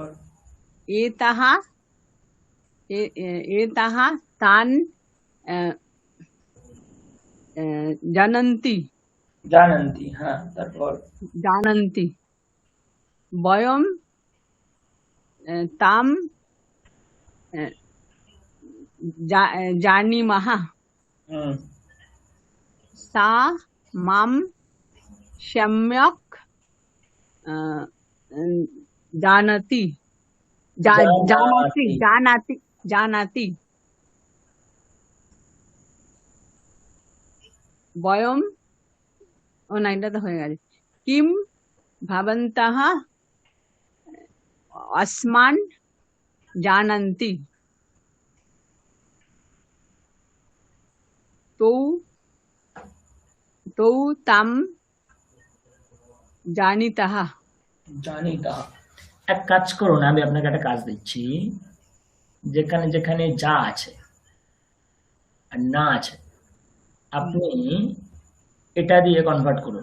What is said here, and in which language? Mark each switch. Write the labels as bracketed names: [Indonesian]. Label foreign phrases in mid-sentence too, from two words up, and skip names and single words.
[Sanskrit] এতः এতः তান জানন্তি [Bangla] জানন্তি। হ্যাঁ, তারপর [Sanskrit] জানন্তি বয়ম তাম জানিমः सा मां सम्यक् जानाति जानाति जानाति বয়ম [Bangla] ও না, এটা তো হয়ে গেছে। [Sanskrit] কিম ভবন্তः अस्मान् जानन्ति तौ तां জানিতः। জানিতः। [Bangla] এক কাজ করুন, আমি আপনাকে একটা কাজ দিচ্ছি। যেখানে যেখানে যা আছে আর না আছে আপনি এটা দিয়ে কনভার্ট করুন।